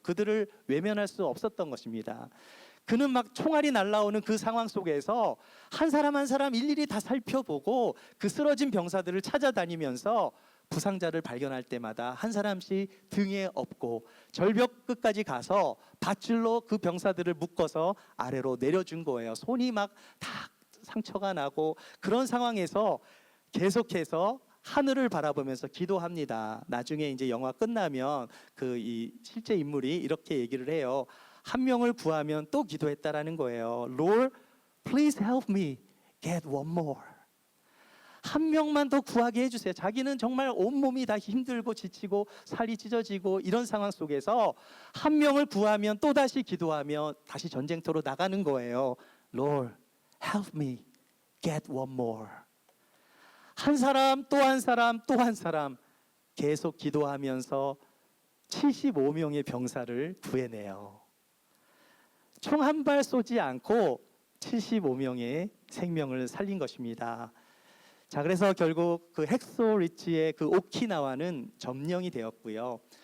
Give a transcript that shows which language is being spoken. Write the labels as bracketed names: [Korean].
[Korean] 그들을 외면할 수 없었던 것입니다. 그는 막 총알이 날아오는 그 상황 속에서 한 사람 한 사람 일일이 다 살펴보고 그 쓰러진 병사들을 찾아다니면서 부상자를 발견할 때마다 한 사람씩 등에 업고 절벽 끝까지 가서 밧줄로 그 병사들을 묶어서 아래로 내려준 거예요. 손이 막 다 상처가 나고 그런 상황에서 계속해서 하늘을 바라보면서 기도합니다. 나중에 이제 영화 끝나면 그 이 실제 인물이 이렇게 얘기를 해요. 한 명을 구하면 또 기도했다라는 거예요. [English] Lord, please help me get one more. [Korean] 한 명만 더 구하게 해주세요. 자기는 정말 온몸이 다 힘들고 지치고 살이 찢어지고 이런 상황 속에서 한 명을 구하면 또다시 기도하며 다시 전쟁터로 나가는 거예요. [English] Lord, help me get one more. [Korean] 한 사람 또 한 사람 또 한 사람 계속 기도하면서 75명의 병사를 구해내요. 총 한 발 쏘지 않고 75명의 생명을 살린 것입니다. 자, 그래서 결국 그 헥소 리치의 그 오키나와는 점령이 되었고요.